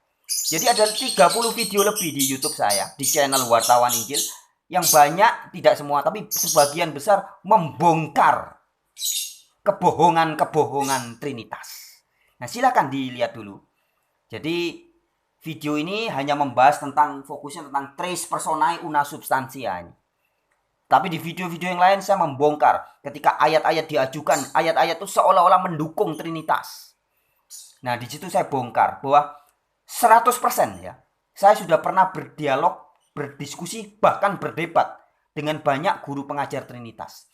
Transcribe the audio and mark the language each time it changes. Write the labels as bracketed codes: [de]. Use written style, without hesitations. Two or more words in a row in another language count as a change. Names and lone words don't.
[id] Jadi ada 30 video lebih di YouTube saya, di channel Wartawan Injil, yang banyak, tidak semua, tapi sebagian besar membongkar kebohongan-kebohongan Trinitas. Nah, silakan dilihat dulu. Jadi video ini hanya membahas tentang, fokusnya tentang [la] tres personae una substantia. [id] Tapi di video-video yang lain saya membongkar ketika ayat-ayat diajukan, ayat-ayat itu seolah-olah mendukung Trinitas. Nah, di situ saya bongkar bahwa 100% ya. Saya sudah pernah berdialog, berdiskusi, bahkan berdebat dengan banyak guru pengajar Trinitas.